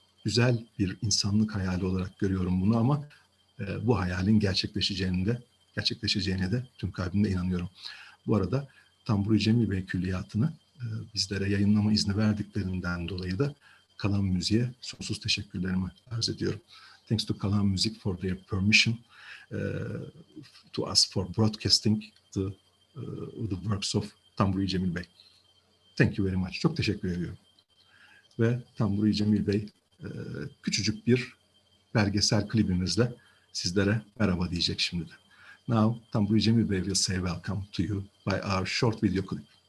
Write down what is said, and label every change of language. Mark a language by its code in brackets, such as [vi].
[tr] Güzel bir insanlık hayali olarak görüyorum bunu ama bu hayalin gerçekleşeceğine de tüm kalbimle inanıyorum. Bu arada Tanburi Cemil Bey Külliyatı'nı bizlere yayınlama izni verdiklerinden dolayı da Kalan Müzik'e sonsuz teşekkürlerimi arz ediyorum. [en] Thanks to Kalan Müzik for their permission to us for broadcasting the works of Tanburi Cemil Bey. Thank you very much. [tr] Çok teşekkür ediyorum. Ve Tanburi Cemil Bey küçücük bir belgesel klibimizle sizlere merhaba diyecek şimdi de. [en] Now, Tanburi Cemil Bey will say welcome to you by our short video clip.